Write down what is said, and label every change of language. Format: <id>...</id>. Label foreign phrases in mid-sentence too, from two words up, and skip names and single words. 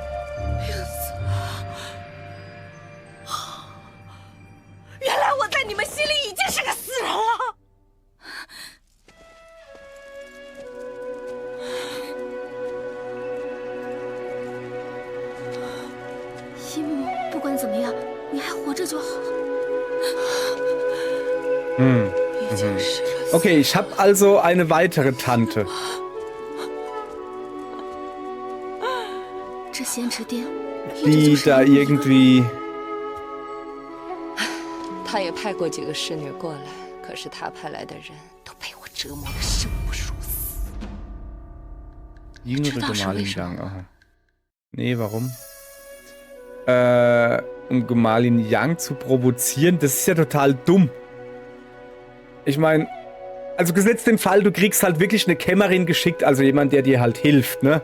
<zh>原来我在你们心里已经是个死人了。姨母，不管怎么样，你还活着就好了。</zh> <de>Okay, ich habe also eine weitere Tante.</de> <zh>这仙池殿</zh> <de>Die da irgendwie</de> <zh>他也派过几个侍女过来，可是他派来的人都被我折磨得生不如死。</zh> <de>jüngere Gemahlin Yang. Aha. Nee, warum? Um Gemahlin Yang zu provozieren, das ist ja total dumm. Ich meine, also gesetzt den Fall, du kriegst halt wirklich eine Kämmerin geschickt, also jemand, der dir halt hilft, ne?</de>